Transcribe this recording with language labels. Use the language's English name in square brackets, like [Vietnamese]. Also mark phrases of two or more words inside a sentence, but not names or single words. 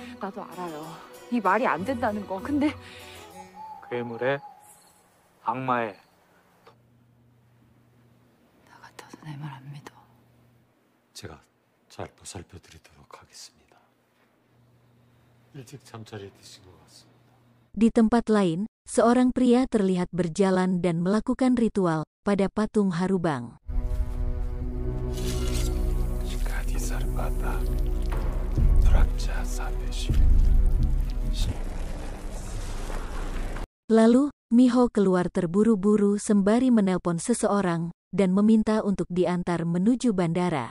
[Korean] 나도 알아요. 이 말이 안 된다는 거. 근데 괴물의 악마의 나 같아도 내 말 안 믿어. 제가 잘 보살펴드리도록 하겠습니다. 일찍 잠자리에 드신 것 같습니다. [Indonesian] Di tempat lain, seorang pria terlihat berjalan dan melakukan ritual pada patung Harubang. Lalu, Miho keluar terburu-buru sembari menelpon seseorang dan meminta untuk diantar menuju bandara.